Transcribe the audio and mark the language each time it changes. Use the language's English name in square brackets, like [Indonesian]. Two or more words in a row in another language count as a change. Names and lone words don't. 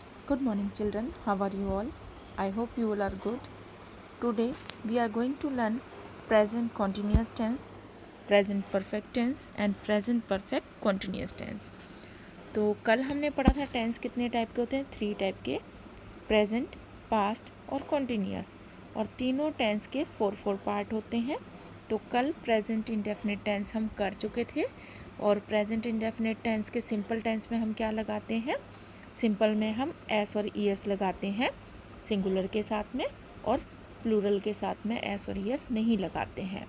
[English] Good morning children, how are you all? I hope you all are good. Today we are going to learn present continuous tense, present perfect tense and present perfect continuous tense. [Hindi] तो कल हमने पढ़ा था टेंस कितने टाइप के होते हैं, 3 टाइप के, प्रेजेंट, पास्ट और कॉन्टीन्यूस, और तीनों टेंस के 4 पार्ट होते हैं. तो कल [English] present indefinite tense [Hindi] हम कर चुके थे, और [English] present indefinite tense [Hindi] के [English] simple tense [Hindi] में हम क्या लगाते हैं, सिंपल में हम एस और ई एस लगाते हैं सिंगुलर के साथ में, और प्लूरल के साथ में एस और ई एस नहीं लगाते हैं.